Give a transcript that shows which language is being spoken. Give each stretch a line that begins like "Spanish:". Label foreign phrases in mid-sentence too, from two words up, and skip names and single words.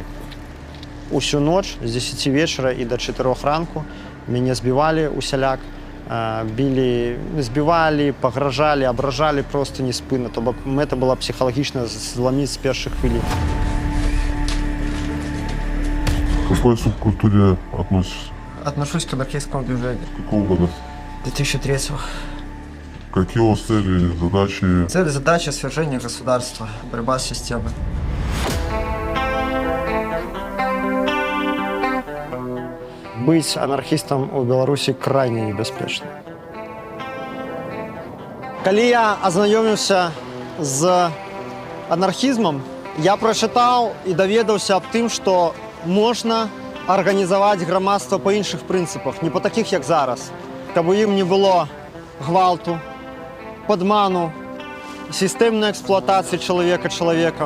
Belarusian: Усю ноч з 10 вечара і до 4 ранку мяне збівалі усяляк, били, збивали, погрожали, ображали просто неспынно.
Russian: То бок мэта была психологично зломить с первых хвилин. К какой субкультуре относишься? Отношусь к анархистскому движению. Какого года? 2003-го. Какие у вас цели, задачи? Цель, задача — свержение государства, борьба с системой.
Belarusian: Быть анархистом у Беларусі крайне небяспечна. Калі я азнаёміўся з анархізмам, я прачытаў і даведаўся аб тым, што можна арганізаваць грамадства па іншых прынцыпах, не па такіх, як зараз, каб у ім не было гвалту, падману, сістэмнай эксплуатацыі чалавека.